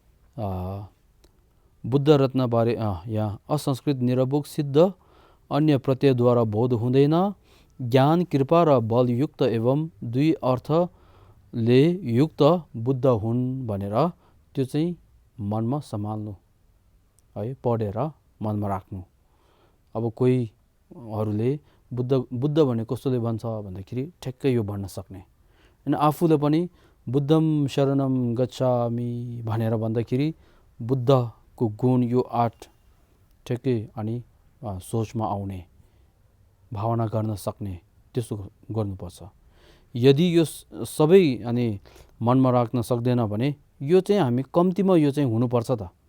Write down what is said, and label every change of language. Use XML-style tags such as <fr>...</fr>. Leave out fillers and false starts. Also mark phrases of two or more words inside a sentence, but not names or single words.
<ne>बुद्ध रत्नबारे यहाँ असंस्कृत निरवोक सिद्ध अन्य प्रत्ययद्वारा बोध हुँदैन, ज्ञान कृपा र बलयुक्त एवं 2 अर्थले युक्त बुद्ध हुन् भनेर त्यो चाहिँ मनमा सम्हाल्नु है, पढेर मनमा राख्नु। अब कोहीहरूले बुद्ध भने कस्तोले भन्छ भन्दाखेरि ठ्याक्कै यो भन्न सक्ने, अनि आफूले पनि</ne> <pi>बुद्धम शरणम गच्छामि</pi> <ne>भनेर भन्दाखेरि बुद्धको गुण यो 8 ठ्याक्कै अनि सोचमा आउने, भावना गर्न सक्ने, त्यस्तो गर्नुपर्छ। यदि यो सबै अनि मनमा राख्न सक्दैन भने यो चाहिँ हामी कम्तीमा यो चाहिँ हुनुपर्छ त।</ne>